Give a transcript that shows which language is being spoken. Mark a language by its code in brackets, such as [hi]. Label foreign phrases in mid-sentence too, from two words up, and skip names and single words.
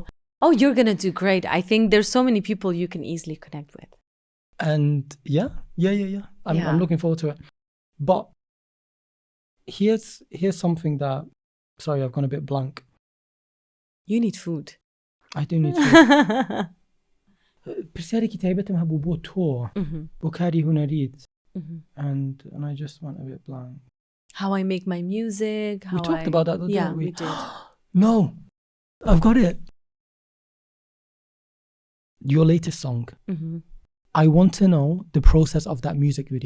[en] Oh, you're going to do great. I think there's so many people you can easily connect with. And yeah. I'm looking forward to it. But here's something that, sorry, I've gone a bit blank. You need food. I do need food. [ku] پرسیاری که تایبتم هبو بو تو بو کاری هنرید [en] and I just went a bit blank. How I make my music. We talked about that, didn't we? We did. No, I've got it. Your latest song. I want to know the process of that music video.